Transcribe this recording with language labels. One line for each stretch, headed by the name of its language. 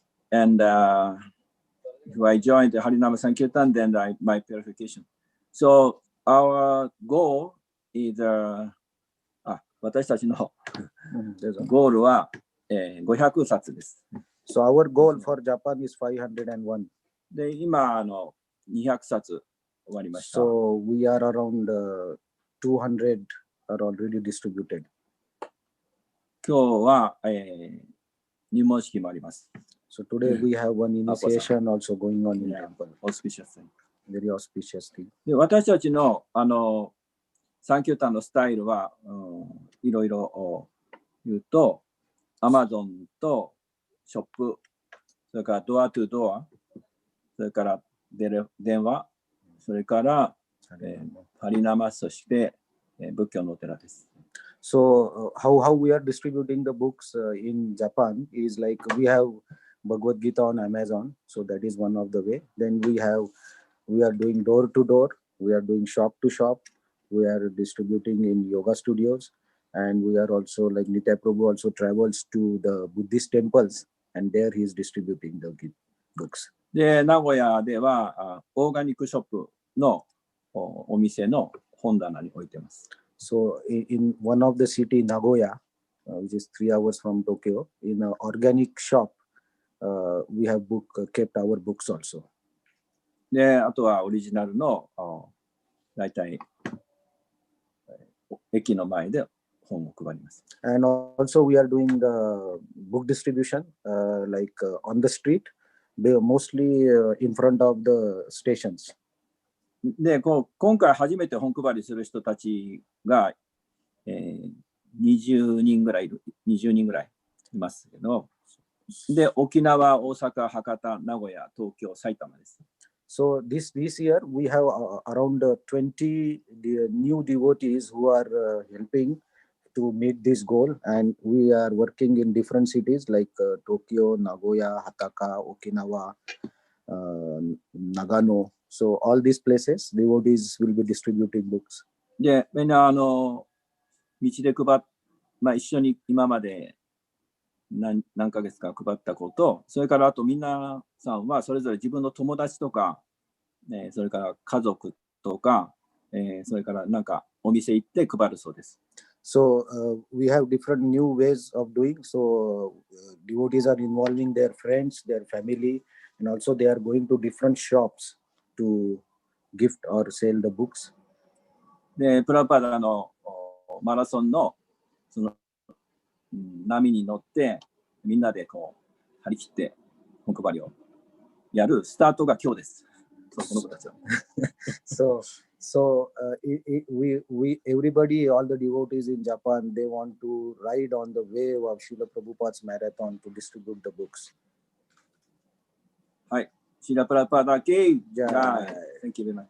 English: And if I joined the Harinama Sankirtan, then my purification. So, our goal is
Japanese: 私たちのゴールは500冊です。
English: So our goal for Japan is 501.
Japanese: で、今200冊終わりました。
English: So we are around 200 are already distributed.
Japanese: 今日は、入門式もあります。
English: So today we have one initiation also going on in temple. Auspicious. Very auspicious thing.
Japanese: で、私たちのサンキュータンのスタイルは、いろいろ言うと、Amazon とショップ、それからドアトゥドア、それから電話、それからハリナマ、そして仏教のお寺です。
English: So how we are distributing the books in Japan is like we have Bhagavad Gita on Amazon, so that is one of the way. Then we are doing door to door, we are doing shop to shop, we are distributing in yoga studios, and we are also like Nitai Prabhu also travels to the Buddhist temples, and there he is distributing the books.
Japanese: で、名古屋ではオーガニックショップのお店の本棚に置いてます。
English: So in one of the city, Nagoya, which is 3 hours from Tokyo, in an organic shop, we have kept our books also.
Japanese: で、あとはオリジナルの大体駅の前で本を配ります。
English: And also we are doing book distribution like on the street, mostly in front of the stations.
Japanese: で、今回初めて本配りする人たちが、20人ぐらいいますけど、で、沖縄、大阪、博多、名古屋、東京、埼玉です。
English: So this year we have around 20 new devotees who are helping to meet this goal, and we are working in different cities like Tokyo, Nagoya, Hataka, Okinawa, Nagano. So all these places, devotees will be distributing books.
Japanese: で、みんな道で一緒に今まで何ヶ月か配ったこと、それからあとみんなさんはそれぞれ自分の友達とか、それから家族とか、それからなんかお店行って配るそうです。
English: So we have different new ways of doing. So devotees are involving their friends, their family, and also they are going to different shops to gift or sell the books.
Japanese: で、プラパダのマラソンのその波に乗ってみんなでこう張り切って本配りをやるスタートが今日です。この子たちは。
English: So we everybody, all the devotees in Japan, they want to ride on the wave of Srila Prabhupada's marathon to distribute the books.
Japanese: はい。シラプラパダケイ。じゃあ、
English: Thank you very much.